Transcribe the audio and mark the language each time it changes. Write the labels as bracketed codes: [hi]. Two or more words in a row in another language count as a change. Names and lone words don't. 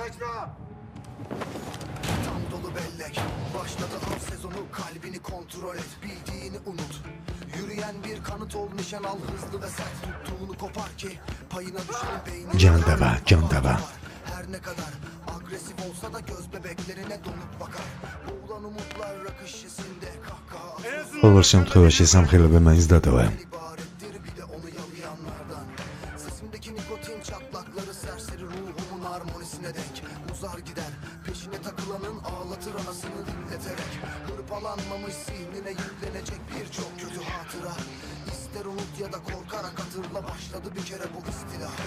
[tr] Tam dolu bellek, başladı av sezonu, kalbini kontrol et, bildiğini unut. Yürüyen bir kanıt ol, nişan al hızlı ve sert, tuttuğunu kopar ki payına düşen beyni. Can dava. Her ne kadar agresif olsa da göz bebeklerine donup bakar. Boğulan umutlar rakış hissinde kahkaha atıyor. [ka] Ყოველ შემთხვევაში სამხელებე მაინც დატოვა. [tr] İbarettir bir de onu yalayanlardan. Sesimdeki nikotin çatlakları serseri ruhumun harmonisine denk. Uzar gider, peşine takılanın ağlatır anasını dinleterek. Hırpalanmamış zihnine yüklenecek birçok kötü hatıra. İster unut ya da korkarak hatırla, başladı bir kere bu istila.